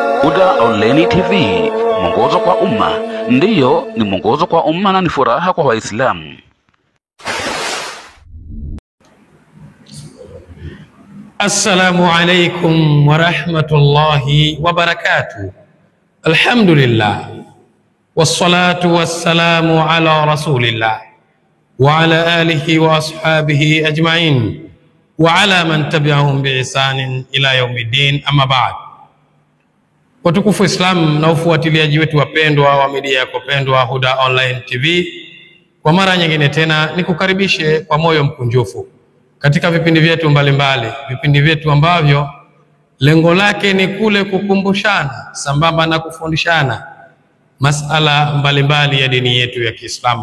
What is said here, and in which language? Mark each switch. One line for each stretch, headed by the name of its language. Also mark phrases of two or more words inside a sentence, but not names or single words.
Swahili: Huda Online TV, mwongozo kwa umma. Ndiyo, ni mwongozo kwa umma na ni furaha kwa Waislamu.
Arabic: السلام عليكم ورحمة الله وبركاته. الحمد لله والصلاة والسلام على رسول الله وعلى آله وأصحابه أجمعين وعلى من تبعهم بإحسان إلى يوم الدين، أما بعد.
Swahili: Watukufu Islam na ufuatiliaji wetu wapendwa wa media yako pendwa Huda Online TV, kwa mara nyingine tena nikukaribishe kwa moyo mkunjufu katika vipindi vyetu mbalimbali, vipindi vyetu ambavyo lengo lake ni kule kukumbushana sambamba na kufundishana masala mbalimbali ya dini yetu ya Kiislamu.